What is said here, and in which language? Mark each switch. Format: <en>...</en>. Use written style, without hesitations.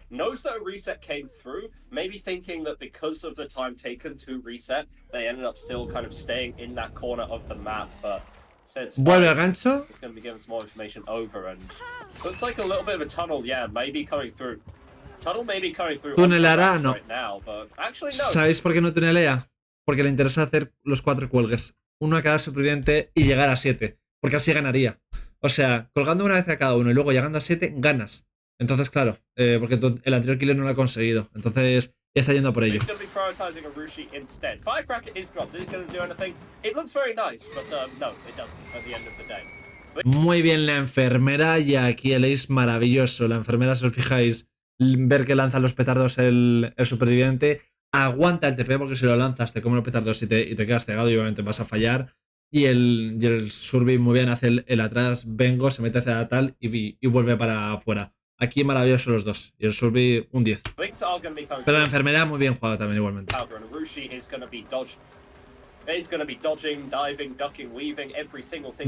<en>Knows that a reset came through, maybe thinking that because of the time taken to reset, they ended up still kind of staying in that corner of the map, but</en> <es>Vuelve al gancho.</es> <en>it's going to be giving some more information over, and looks like a little bit of a tunnel, yeah, maybe coming through. Tunnel maybe coming through</en> <es>Tunelará, no.</es> <en>right now, but actually no.</en> <es>¿Sabéis por qué no tunelea? Porque le interesa hacer los 4 cuelgues. Uno a cada superviviente y llegar a 7. Porque así ganaría. O sea, colgando una vez a cada uno y luego llegando a 7, ganas. Entonces, claro, porque el anterior killer no lo ha conseguido. Entonces, ya está yendo a por ello.</es> <en>He's going to be prioritizing a Rushi instead. Firecracker is dropped. Is it going to do anything? It looks very nice, but no, it doesn't at the end of the day.</en> <es>Muy bien la enfermera y aquí el ace maravilloso. La enfermera, si os fijáis, ver que lanza los petardos el superviviente, aguanta el TP porque si lo lanzas te come los petardos y te quedas cegado y obviamente vas a fallar. Y el Survey muy bien hace el atrás, vengo, se mete hacia tal y vuelve para afuera. Aquí maravilloso los dos. Y el Survey un 10. Pero la enfermera muy bien jugada también igualmente.</es> <en>He's going to be dodging, diving, ducking, weaving, every single thing.</en>